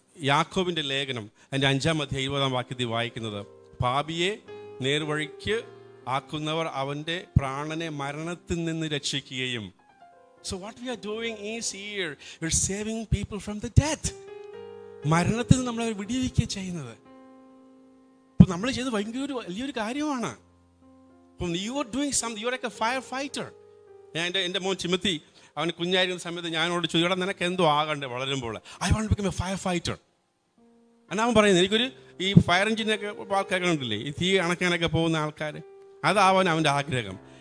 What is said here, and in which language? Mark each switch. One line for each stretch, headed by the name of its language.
Malayalam: യാക്കോബിൻ്റെ ലേഖനം അതിൻ്റെ 5-ാം അധ്യായം 20-ാം വാക്യത്തിൽ വായിക്കുന്നത്, പാപിയെ നേർവഴിക്ക് ആക്കുന്നവർ അവൻ്റെ പ്രാണനെ മരണത്തിൽ നിന്ന് രക്ഷിക്കുകയും.
English: So what we are doing is here, we're saving people from the death.
Malayalam: മരണത്തിൽ നിന്ന് നമ്മളെ വിടിവിക്കുക ചെയ്യുന്നത്. ഇപ്പം നമ്മൾ ചെയ്ത് വലിയൊരു കാര്യമാണ്. അപ്പം
English: You are doing something, you are like a fire fighter.
Malayalam: എൻ്റെ മോൻ ചിമത്തി, അവന് കുഞ്ഞായിരുന്ന സമയത്ത് ഞാനോട് ചോദിക്കണം, നിനക്ക് എന്തോ ആകണ്ടേ വളരുമ്പോൾ?
English: I want to become a fire fighter.
Malayalam: എന്നാ അവൻ പറയുന്നത്, എനിക്കൊരു ഈ ഫയർ എഞ്ചിനൊക്കെ ആൾക്കാരൊക്കെ ഉണ്ടല്ലേ, ഈ തീ അണക്കാനൊക്കെ പോകുന്ന ആൾക്കാർ, അതാവാൻ അവൻ്റെ ആഗ്രഹം.